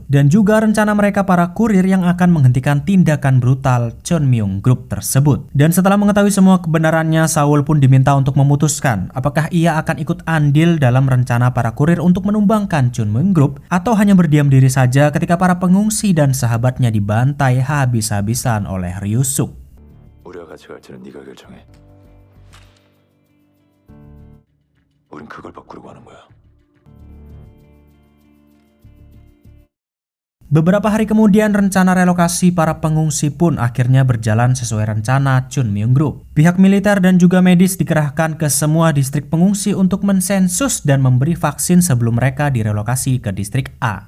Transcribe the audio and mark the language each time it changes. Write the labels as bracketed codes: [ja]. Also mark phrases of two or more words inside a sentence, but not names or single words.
[id] Dan juga rencana mereka para kurir yang akan menghentikan tindakan brutal Chunmyung Group tersebut. Dan setelah mengetahui semua kebenarannya, Saul pun diminta untuk memutuskan apakah ia akan ikut andil dalam rencana para kurir untuk menumbangkan Chunmyung Group atau hanya berdiam diri saja ketika para pengungsi dan sahabatnya dibantai habis-habisan oleh Ryusuk. [ko] 우리가 같이 갈지는 네가 결정해. 우린 그걸 바꾸려고 하는 거야. [id] Beberapa hari kemudian rencana relokasi para pengungsi pun akhirnya berjalan sesuai rencana Chunmyung Group. Pihak militer dan juga medis dikerahkan ke semua distrik pengungsi untuk mensensus dan memberi vaksin sebelum mereka direlokasi ke distrik A.